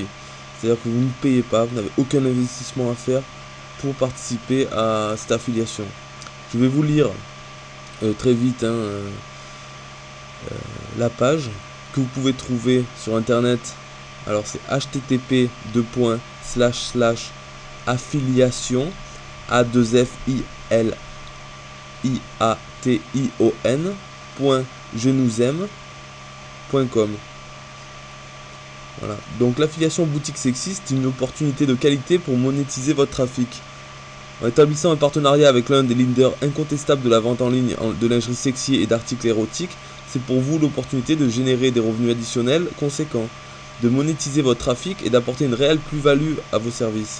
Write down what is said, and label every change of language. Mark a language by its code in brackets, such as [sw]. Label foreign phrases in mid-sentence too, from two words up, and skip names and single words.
[fr] C'est-à-dire que vous ne payez pas, vous n'avez aucun investissement à faire pour participer à cette affiliation. Je vais vous lire très vite, hein, la page que vous pouvez trouver sur internet. Alors, c'est http://affiliation a 2 f i l i a t i o n.jenousaime.com. Voilà. Donc l'affiliation boutique sexiste est une opportunité de qualité pour monétiser votre trafic. En établissant un partenariat avec l'un des leaders incontestables de la vente en ligne de lingerie sexy et d'articles érotiques, c'est pour vous l'opportunité de générer des revenus additionnels conséquents, de monétiser votre trafic et d'apporter une réelle plus-value à vos services.